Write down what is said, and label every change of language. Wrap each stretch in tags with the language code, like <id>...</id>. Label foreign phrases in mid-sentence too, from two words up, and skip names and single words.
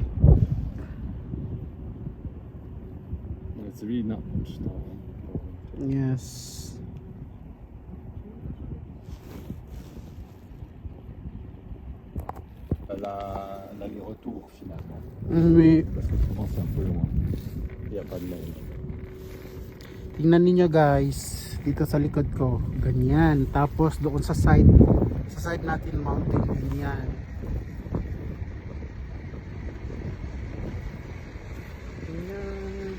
<en>Well, it's really not much snow. Yes.</en> <fr>L'aller-retour finalement. Oui. Parce que souvent c'est un peu loin. Il n'y a pas de neige.</fr> <tl>Tingnan niyo guys, dito sa likod ko, ganyan. Tapos doon sa side natin mountain, ganyan. Ganyan.</tl>